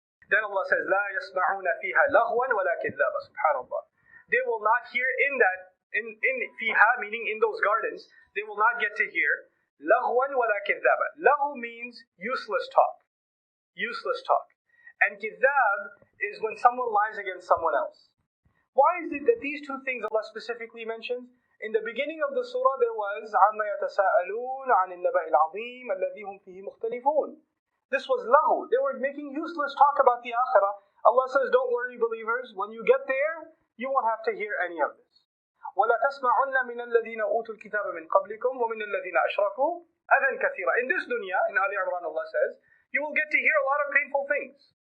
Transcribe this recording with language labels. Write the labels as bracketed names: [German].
[English] Then Allah says, [Arabic] لا يسمعون فيها لغوا ولا كذابا. [English] Subhanallah. They will not hear in fiha, meaning in those gardens, they will not get to hear [Arabic] لغوا ولا كذابا. [English] Laghu means useless talk. Useless talk. And kidhab is when someone lies against someone else. Why is it that these two things Allah specifically mentions? In the beginning of the surah there was [Arabic] عَمَّا يَتَسَاءَلُونَ عَنِ النَّبَأِ الْعَظِيمِ الَّذِي هُمْ فِيهِ مُخْتَلِفُونَ. [English] This was lahu. They were making useless talk about the akhirah. Allah says, don't worry believers, when you get there, you won't have to hear any of this. [Arabic] وَلَا تَسْمَعُنَّ مِنَ الَّذِينَ أُوتُوا الْكِتَابَ مِنْ قَبْلِكُمْ وَمِنَ الَّذِينَ أَشْرَكُوا أَذًى كَثِيرًا. [English] In this dunya, in Ali Imran, Allah says, you will get to hear a lot of painful things.